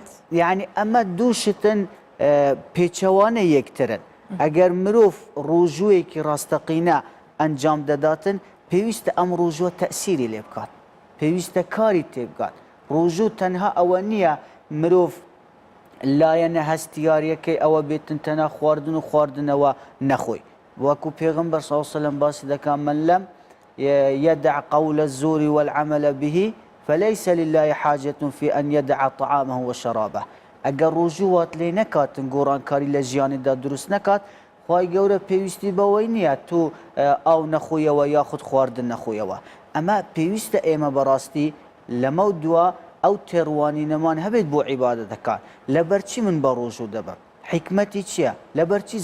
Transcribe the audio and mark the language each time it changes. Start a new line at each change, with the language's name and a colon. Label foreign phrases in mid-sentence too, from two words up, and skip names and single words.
Central Kurdish: یعنی ئەمە دوو شتن پێچەوانە یەکترن ئەگەر مرۆڤ ڕۆژوویەکی ڕاستەقینە ئەنجام دەداتن پێویستە ئەم ڕۆژوە تەسیری لێ بکات پێویستە کاری تێبگات ڕۆژوو تەنها ئەوە نییە مرۆڤ لایەنە هەستیاریەکەی ئەوە بێتن تەنها خواردن و خواردنەوە نەخۆی وەکو پێغەمبەر
Arabic: صلی الله علیه وسلم
Central Kurdish: باسی دەکات من لەم
Arabic: يدع قول الزور والعمل به فليس لله حاجة في أن يدع طعامه وشرابه
Central Kurdish: ئەگەر ڕۆژووات لێ نەکاتن گۆڕانکاری لە ژیانیدا دروست نەکات خوای گەورە پێویستی بەوەی نییە تۆ ئاو نەخۆیەوە یاخود خواردن نەخۆیەوە ئەمە پێویستە ئێمە بەڕاستی لەمە دووە ئەو تێڕوانینەمان هەبێت بۆ عیبادەتەکان لەبەرچی من بە ڕۆژوو دەبم حکمەتی چییە لەبەرچی